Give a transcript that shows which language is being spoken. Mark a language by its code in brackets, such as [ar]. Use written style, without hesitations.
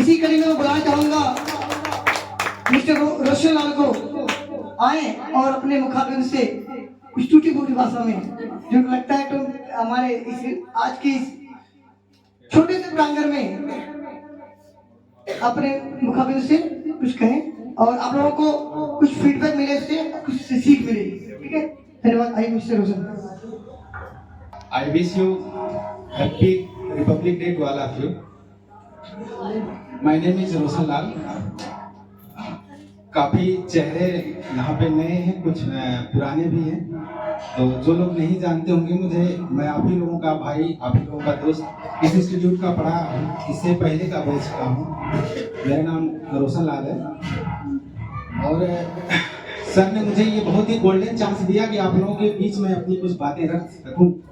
[hi] इसी कड़ी में मैं बुलाना चाहूंगा मिस्टर रोशन लाल को आए और अपने मुखाबिन से कुछ टूटी फूटी भाषा में, जो लगता है तो हमारे इस आज की इस छोटे से प्रांगण में अपने मुखाबिन से कुछ कहें और आप लोगों को कुछ फीडबैक मिले, उससे कुछ सीख मिलेगी। ठीक है, धन्यवाद। आइए mister Roshan. [en] I wish you happy Republic Day to all of you. My name is Roshan Lal. [hi] काफ़ी चेहरे यहाँ पे नए हैं, कुछ पुराने भी हैं। तो जो लोग नहीं जानते होंगे मुझे, मैं आप ही लोगों का भाई, आप ही लोगों का दोस्त, इस इंस्टीट्यूट का पढ़ा हूँ, इससे पहले का बैच का हूँ। मेरा नाम रोशन लाल है और सर ने मुझे ये बहुत ही गोल्डन चांस दिया कि आप लोगों के बीच में अपनी कुछ बातें रख सकूं।